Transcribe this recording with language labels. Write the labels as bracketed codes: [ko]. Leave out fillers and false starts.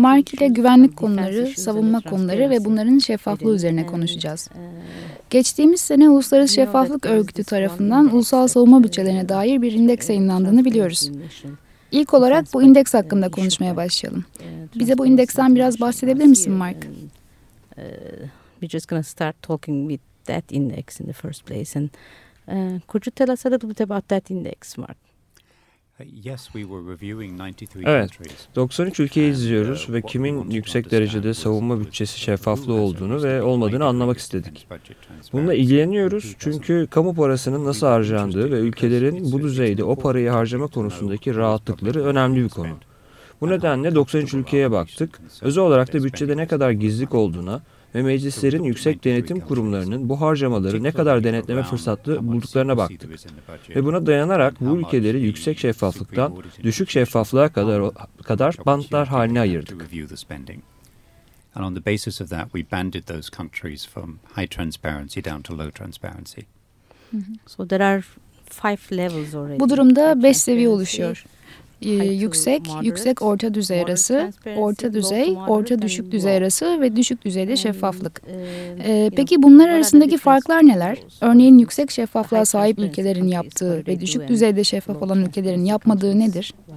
[tr] Mark ile güvenlik konuları, savunma konuları ve bunların şeffaflığı üzerine konuşacağız. Geçtiğimiz sene Uluslararası Şeffaflık Örgütü tarafından ulusal savunma bütçelerine dair bir indeks yayınlandığını biliyoruz. İlk olarak bu indeks hakkında konuşmaya başlayalım. Bize bu indeksten biraz bahsedebilir misin Mark? [en] We're just going to start talking with that index in the first place. And could you tell us a little bit about that index, Mark? Yes, we were reviewing 93 countries. [tr] Evet, 93 ülkeyi izliyoruz ve kimin yüksek derecede savunma bütçesi şeffaflığı olduğunu ve olmadığını anlamak istedik. Bununla ilgileniyoruz çünkü kamu parasının nasıl harcandığı ve ülkelerin bu düzeyde o parayı harcama konusundaki rahatlıkları önemli bir konu. Bu nedenle 93 ülkeye baktık. Özel olarak da bütçede ne kadar gizlilik olduğuna ve meclislerin yüksek denetim kurumlarının bu harcamaları ne kadar denetleme fırsatı bulduklarına baktık. Ve buna dayanarak bu ülkeleri yüksek şeffaflıktan düşük şeffaflığa kadar bantlar haline ayırdık. [en] And on the basis of that we banded those countries from high transparency down to low transparency. So there are five levels already. [tr] Bu durumda 5 seviye oluşuyor. Yüksek, yüksek orta düzey arası, orta düzey, orta düşük düzey arası ve düşük düzeyde şeffaflık. Peki bunlar arasındaki farklar neler? Örneğin yüksek şeffaflığa sahip ülkelerin yaptığı ve düşük düzeyde şeffaf olan ülkelerin yapmadığı nedir?